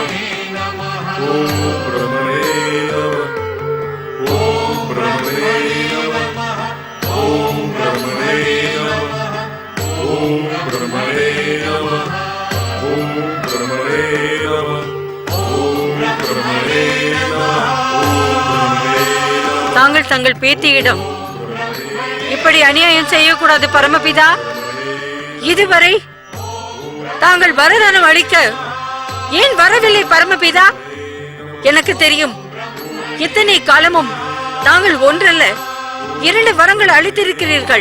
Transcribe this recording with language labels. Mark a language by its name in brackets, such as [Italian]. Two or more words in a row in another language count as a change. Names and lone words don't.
[Sanskrit] ओम ब्रह्मणे नमः। ओम ब्रह्मणे नमः। ओम ब्रह्मणे नमः। ओम ब्रह्मणे नमः। ओम ब्रह्मणे नमः। ओम ब्रह्मणे नमः। [Tamil] தாங்கள் தங்கள் பேத்தியிடம் இப்படி அநியாயம் செய்யக்கூடாது பரமபிதா. இதுவரை தாங்கள் வரதானம் அளிக்க ஏன் வரவில்லை பரமபிதா? எனக்கு தெரியும், இத்தனை காலமும் தாங்கள் ஒன்றல்ல 2 வரங்கள் அளித்திருக்கிறீர்கள்.